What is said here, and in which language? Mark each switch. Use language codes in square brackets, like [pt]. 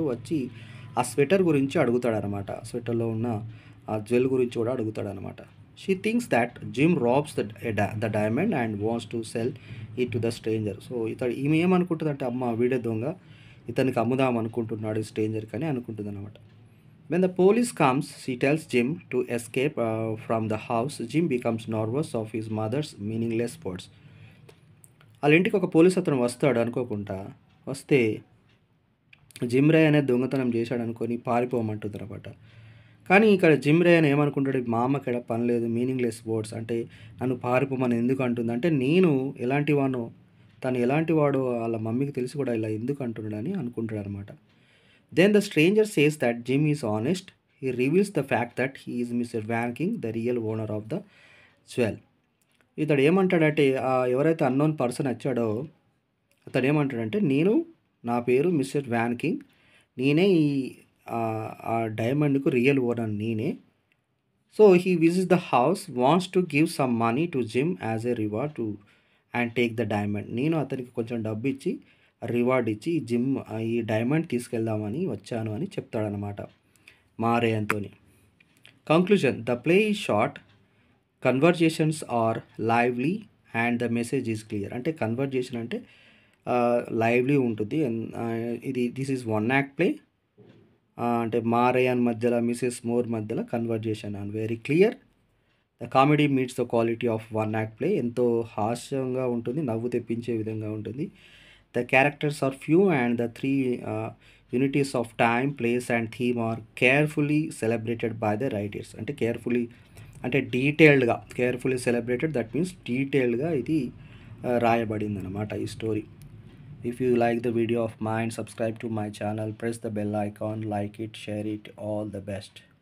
[te] వచ్చి ఆ స్వెటర్ గురించి అడుగుతాడనమాట. స్వెటర్లో ఉన్న ఆ జ్యువెల్ గురించి కూడా అడుగుతాడనమాట. [en] She thinks that Jim robs the diamond and wants to sell it to the stranger. [te] So ఈమె ఏమనుకుంటుందంటే, అమ్మ వీడే దొంగ, ఇతనికి అమ్ముదాం అనుకుంటున్నాడు ఈ స్ట్రేంజర్కి అని అనుకుంటుంది అనమాట. [en] When the police comes, she tells Jim to escape from the house. Jim becomes nervous of his mother's meaningless words. [te] వాళ్ళ ఇంటికి ఒక పోలీస్ అతను వస్తాడు అనుకోకుండా. వస్తే జిమ్ రే అనే దొంగతనం చేశాడు అనుకొని పారిపోమంటుంది అనమాట. కానీ ఇక్కడ జిమ్ రే అని ఏమనుకుంటాడు, మా అమ్మకి ఇక్కడ పని లేదు, [en] meaningless words [te] అంటే నన్ను పారిపోమని ఎందుకు అంటుంది అంటే, నేను ఎలాంటి వానో తను ఎలాంటి వాడో వాళ్ళ మమ్మీకి తెలిసి కూడా ఇలా ఎందుకు అంటున్నాడని అనుకుంటాడు అనమాట. [en] Then the stranger says that Jim is honest. He reveals the fact that he is Mr. Van King, the real owner of the jewel. [te] ఇతడు ఏమంటాడంటే, ఎవరైతే అన్నోన్ పర్సన్ వచ్చాడో అతడు ఏమంటాడంటే, నా పేరు మిస్టర్ వ్యాన్ కింగ్, నేనే ఆ డైమండ్కు రియల్ ఓనర్ నేనే. [en] So he visits the house, wants to give some money to Jim as a reward to and take the diamond. [te] నేను అతనికి కొంచెం డబ్బు ఇచ్చి రివార్డ్ ఇచ్చి ఈ డైమండ్ తీసుకెళ్దామని వచ్చాను అని చెప్తాడనమాట రేయన్తోని. [en] Conclusion: the play is short, conversations are lively and the message is clear. [te] అంటే కన్వర్జేషన్ అంటే లైవ్లీ ఉంటుంది. [en] This is one act play. [te] అంటే రేయన్ మధ్యలో మిసెస్ మోర్ మధ్యలో conversation [en] And very clear. The comedy meets the quality of one act play. [te] ఎంతో హాస్యంగా ఉంటుంది, నవ్వు తెప్పించే విధంగా ఉంటుంది. [en] The characters are few and the three unities of time, place and theme are carefully celebrated by the writers. [te] అంటే carefully అంటే carefully celebrated, [en] that means [te] డీటెయిల్డ్గా ఇది రాయబడింది అనమాట ఈ story. [en] If you like the video of mind, subscribe to my channel, press the bell icon, like it, share it. All the best.